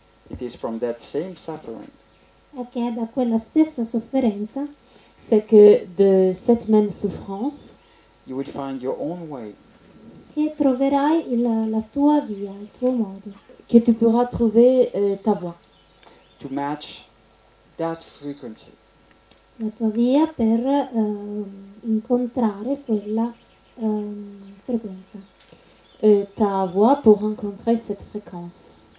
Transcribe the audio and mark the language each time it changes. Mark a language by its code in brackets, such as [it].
[en] it is from that same suffering [it] è che da quella stessa sofferenza [fr] c'est que de cette même souffrance, [en] you will find your own way. [it] che troverai la tua via, il tuo modo, [fr] que tu pourras trouver ta voie, [en] To match that frequency. [it] la tua via per incontrare quella frequenza, [fr] ta voie pour rencontrer cette fréquence,